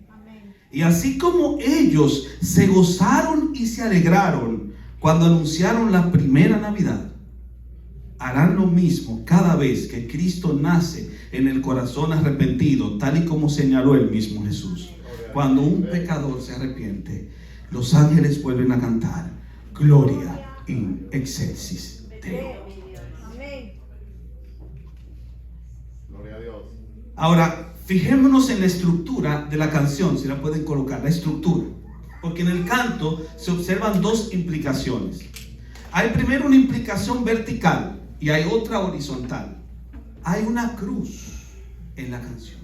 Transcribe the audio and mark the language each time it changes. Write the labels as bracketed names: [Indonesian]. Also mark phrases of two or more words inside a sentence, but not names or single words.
[Spanish] Y así como ellos se gozaron y se alegraron cuando anunciaron la primera Navidad, harán lo mismo cada vez que Cristo nace en el corazón arrepentido, tal y como señaló el mismo Jesús. Cuando un pecador se arrepiente, los ángeles vuelven a cantar: [Latin] gloria in excelsis Deo. [Spanish] Gloria a Dios. Ahora, fijémonos en la estructura de la canción, si la pueden colocar, la estructura. Porque en el canto se observan dos implicaciones. Hay primero una implicación vertical y hay otra horizontal. Hay una cruz en la canción.